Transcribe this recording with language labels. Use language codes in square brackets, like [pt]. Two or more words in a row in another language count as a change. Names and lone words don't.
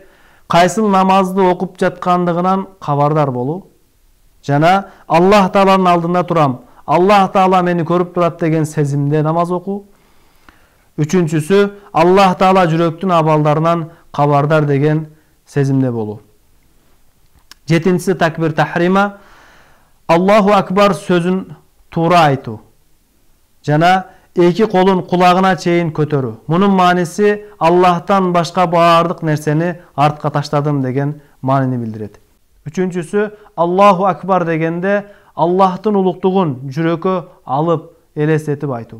[ky] Кайсыл намазды окуп жаткандыгынан кабардар болуу. Жана Аллах Тааланын алдында турам, Аллах Таала мени көрүп турат деген сезимде намаз окуу. Үчүнчүсү Аллах Таала жүрөктүн абалдарынан кабардар деген сезимде болуу. Жетинчиси [ar] تكبير تحريمة. الله أكبر [ky] сөзүн туура айтуу. Жана эки колун кулагына чейин көтөрүү. Мунун мааниси Аллахтан башка баардык нерсени артка таштадым деген маанини билдирет. Үчүнчүсү [ar] الله أكبر [ky] дегенде Аллахтын улуктугун жүрөккө алып элестетип айтуу.